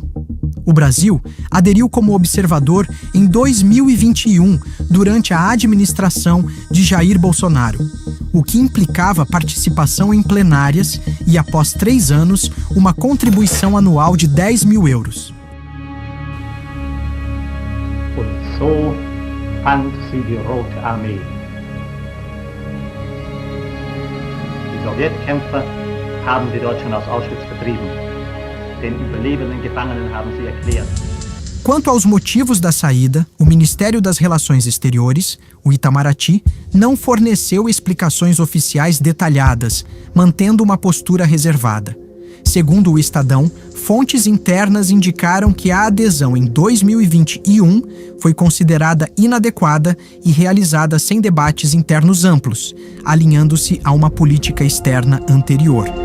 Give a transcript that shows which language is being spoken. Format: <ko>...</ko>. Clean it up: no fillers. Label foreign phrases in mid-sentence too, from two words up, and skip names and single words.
<pt>O Brasil aderiu como observador em 2021, durante a administração de Jair Bolsonaro, o que implicava participação em plenárias e, após 3 anos, uma contribuição anual de 10 mil euros.</pt> <de>Und so fand sie die Rote Armee. Die Sowjetkämpfer haben die Deutschen aus Auschwitz vertrieben. Den überlebenden Gefangenen haben sie erklärt.</de> <pt>Quanto aos motivos da saída, o Ministério das Relações Exteriores, o Itamaraty, não forneceu explicações oficiais detalhadas, mantendo uma postura reservada. Segundo o Estadão, fontes internas indicaram que a adesão em 2021 foi considerada inadequada e realizada sem debates internos amplos, alinhando-se a uma política externa anterior.</pt>